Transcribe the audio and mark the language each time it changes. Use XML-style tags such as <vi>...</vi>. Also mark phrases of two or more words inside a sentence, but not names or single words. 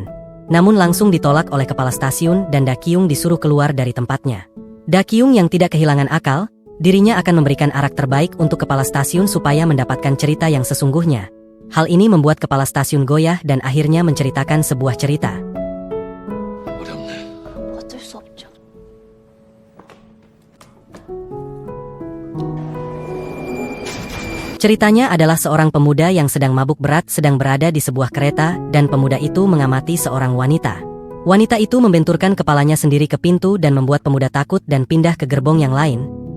<id>Namun langsung ditolak oleh kepala stasiun dan Da Kyung disuruh keluar dari tempatnya. Da Kyung yang tidak kehilangan akal, dirinya akan memberikan arak terbaik untuk kepala stasiun supaya mendapatkan cerita yang sesungguhnya. Hal ini membuat kepala stasiun goyah dan akhirnya menceritakan sebuah cerita.</id> <ko>어쩔 수 없죠.</ko> <id>Ceritanya adalah seorang pemuda yang sedang mabuk berat sedang berada di sebuah kereta dan pemuda itu mengamati seorang wanita. Wanita itu membenturkan kepalanya sendiri ke pintu dan membuat pemuda takut dan pindah ke gerbong yang lain.</id>